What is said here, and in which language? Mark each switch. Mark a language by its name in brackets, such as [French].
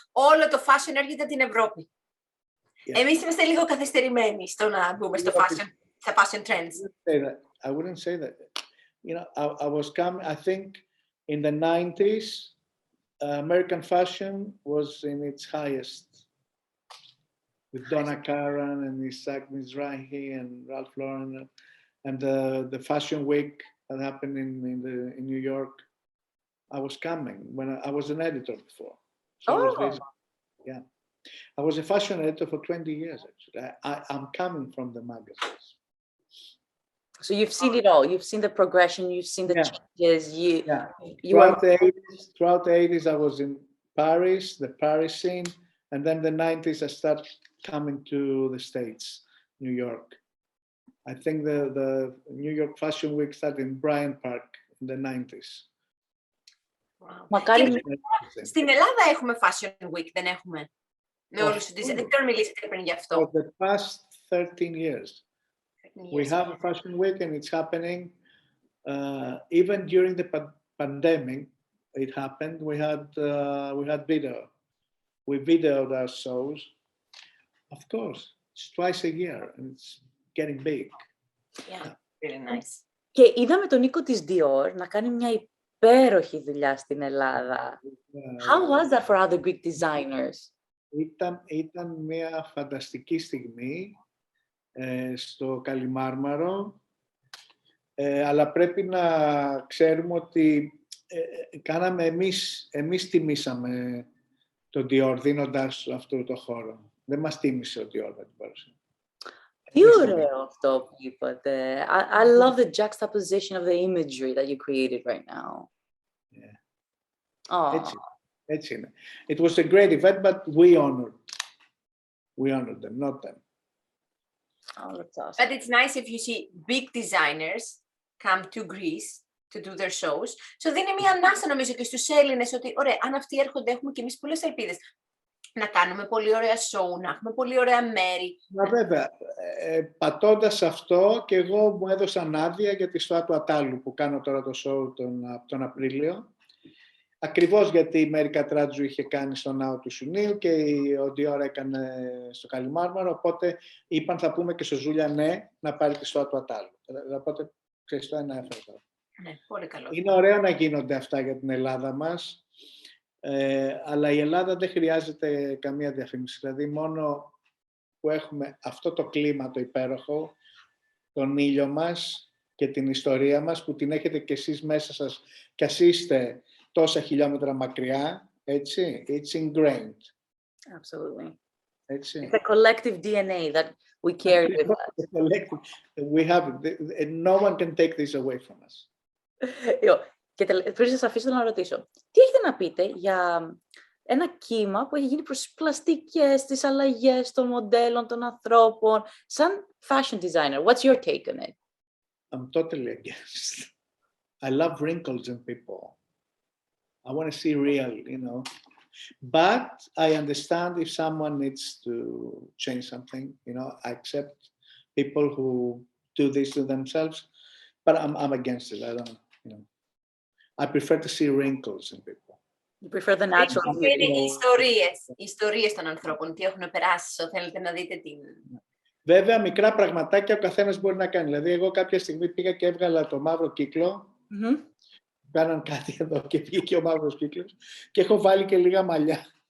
[Greek] Όλο το fashion έρχεται από την Ευρώπη. [English] Yeah. [Greek] Εμείς είμαστε λίγο καθυστερημένοι στο να μπούμε στα fashion trends. [English] I wouldn't say that. You know, I was coming, I think in the 90s, American fashion was in its highest. With Donna Karan and Isaac Mizrahi and Ralph Lauren and the fashion week that happened in New York. I was coming when I was an editor before. So I was a fashion editor for 20 years, actually. I'm coming from the magazines. So you've seen it all. You've seen the progression. You've seen the changes. Throughout the 80s, I was in Paris, the Paris scene. And then the 90s, I started coming to the States, New York. I think the New York Fashion Week started in Bryant Park in the 90s. Wow. [Greek] Στην Ελλάδα έχουμε Fashion Week, δεν έχουμε? Με όλους τους design. Δεν ξέρω μιλήσετε πριν γι' αυτό. [English] For the past 13 years, we have a Fashion Week and it's happening. Even during the pandemic, it happened. We had video. We videoed our shows. Of course, it's twice a year and it's getting big. Yeah, really nice. [Greek] Και είδαμε τον Νίκο της Dior να κάνει μια υπέροχη δουλειά στην Ελλάδα. [English] How was that for other Greek designers? [Greek] Ήταν μια φανταστική στιγμή στο Καλιμάρμαρο, αλλά πρέπει να ξέρουμε ότι κάναμε εμείς τιμήσαμε τον Dior δίνοντας αυτό το χώρο. Δεν μας τίμησε ο Dior με την παρουσία. Τι ωραίο αυτό που είπατε. [English] I love the juxtaposition of the imagery that you created right now. Yeah. [Greek] Έτσι είναι. [English] It was a great event, but we honored them, not them. Oh, that's awesome. But it's nice if you see big designers come to Greece to do their shows. So [Greek] δίνει μια ανάσα νομίζω και στους Έλληνες ότι ωραία, αν αυτοί έρχονται έχουμε και εμείς πολλές ελπίδες να κάνουμε πολύ ωραία show, να έχουμε πολύ ωραία μέρη. Μα βέβαια, πατώντας αυτό και εγώ μου έδωσαν άδεια για τη Στοά του Ατάλου που κάνω τώρα το show τον Απρίλιο. Ακριβώς γιατί η Μέρη Κατράτζου είχε κάνει στο Ναό του Σουνίου και ο Dior έκανε στο Καλιμάρμαρο, οπότε είπαν θα πούμε και στο Ζούλια ναι, να πάρει τη Στοά του Ατάλου. Οπότε ξέρεις το ένα έφερα. Ναι, πολύ καλό. Είναι ωραίο να γίνονται αυτά για την Ελλάδα μας, αλλά η Ελλάδα δεν χρειάζεται καμία διαφήμιση. Δηλαδή μόνο που έχουμε αυτό το κλίμα το υπέροχο, τον ήλιο μας και την ιστορία μας που την έχετε κι εσείς μέσα σας κι ας είστε τόσα χιλιόμετρα μακριά, έτσι, [English] it's ingrained. Absolutely. [Greek] Έτσι. [English] It's a collective DNA that we carry with us. We have it, and no one can take this away from us. [Greek] Και πριν σας αφήσω να ρωτήσω, τι έχετε να πείτε για ένα κύμα που έχει γίνει προς τις πλαστικές, τις αλλαγές των μοντέλων, των ανθρώπων, σαν fashion designer? [English] What's your take on it? I'm totally against. I love wrinkles in people. I want to see real, you know. But I understand if someone needs to change something, you know, I accept people who do this to themselves, but I'm against it. I don't, you know. I prefer to see wrinkles in people. You prefer the natural beauty. [Greek] Είναι ιστορίες των ανθρώπων, τι έχουν περάσει, θέλετε να δείτε τι. Βέβαια, μικρά πραγματάκια ο καθένας μπορεί να κάνει. Δηλαδή, εγώ κάποια στιγμή πήγα και έβγαλα το μαύρο κύκλο. Κάναν κάτι εδώ και βγήκε ο μαύρος κύκλος και έχω βάλει και λίγα μαλλιά.